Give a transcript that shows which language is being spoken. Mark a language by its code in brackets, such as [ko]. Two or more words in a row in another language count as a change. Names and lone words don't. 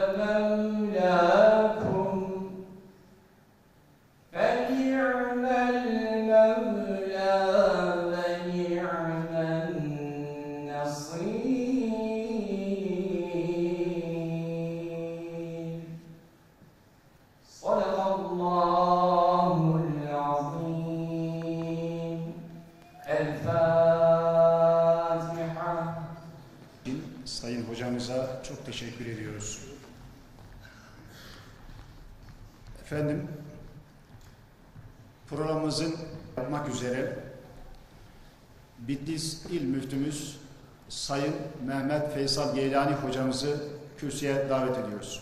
[ar] مولاكم فنعم المولى ونعم النصير صدق الله العظيم الفاتحة. [tr] Sayın hocamıza çok teşekkür ediyoruz. Efendim, programımızın yapmak üzere Bitlis İl Müftümüz Sayın Mehmet Feysal Geylani hocamızı kürsüye davet ediyoruz.